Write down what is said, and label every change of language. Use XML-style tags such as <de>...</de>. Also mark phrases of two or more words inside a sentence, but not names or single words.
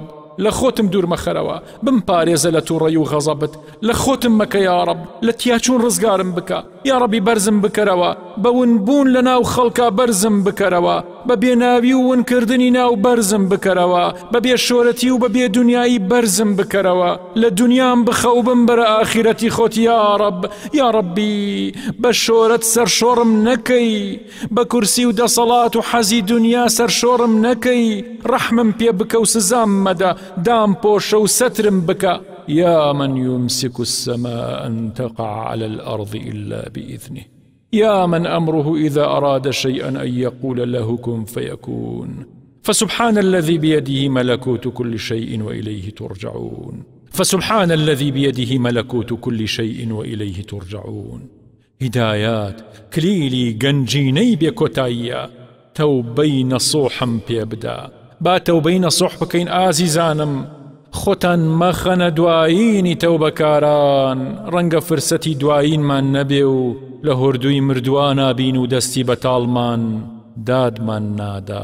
<ckb>لە خۆتم دوور مەخەرەوە، بمپارێزە لە تووڕەیی و غەزەبت، لە خۆتم مەکە یا ڕەب، لە تیاچوون ڕزگارم بکە یا ڕەبی، بەرزم بکەرەوە، بەون بوون لە ناو خەڵکا بەرزم بکەرەوە، بە بێناوی و ونکردنی ناو بەرزم بکەرەوە، بە بێشۆرەتی و بە بێدونیایی بەرزم بکەرەوە، لە دنیام بخە و بم بەرە ئاخیرەتی خۆت یا ڕەب. یا ڕەبی بە شۆرەت سەرشۆڕم نەکەی، بە کورسی و دەسەڵات و حەزی دنیا سەرشۆڕم نەکەی، ڕەحمم پێ بکە و سزام مەدە، دام پۆشە و سەترم بکە.</ckb> <ar>يا من يمسك السماء أن تقع على الأرض إلا بإذنه، يا من أمره إذا أراد شيئا أن يقول له كن فيكون. فسبحان الذي بيده ملكوت كل شيء وإليه ترجعون، فسبحان الذي بيده ملكوت كل شيء وإليه ترجعون.</ar> <ckb>هدايات كليلي گەنجینەی بێکۆتاییە، تەوبەی نەسوحم پێ بدە، با تەوبەی نەسوح بکەین ئازیزانم. خۆتان مەخەنە دوایینی تەوبەکاران، ڕەنگە فرسەتی دوایینمان نەبێ و لە هۆردووی مردووانە بین و دەستی بەتاڵمان دادمان نادا.</ckb>